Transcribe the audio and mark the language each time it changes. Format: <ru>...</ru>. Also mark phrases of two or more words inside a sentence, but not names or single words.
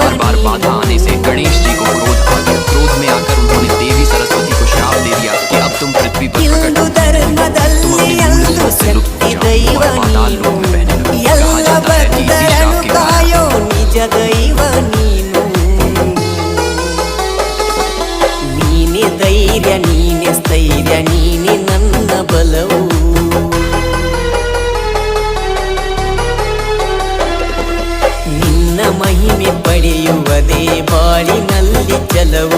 <hi>बार बाधा आने से गणेश जी को क्रोध आ गया। क्रोध में आकर उन्होंने देवी सरस्वती को श्राप दे दिया कि अब तुम पृथ्वी पर प्रकट हो, तुम अपने मूल रूप से लुप्त हो जाओ और पाताल लोक में बहने लगो। कहा जाता है कि इसी श्राप के कारण</hi> <kn>ನಿಜ ದೈವ ನೀನು, ನೀನೆ ಧೈರ್ಯ ನೀನೆ ಸ್ಥೈರ್ಯ ನೀನೆ ನನ್ನ ಬಲವು. ನಿನ್ನ ಮಹಿಮೆ ಪಡೆಯುವುದೇ ಬಾಳಿನಲ್ಲಿ ಛಲವು.</kn>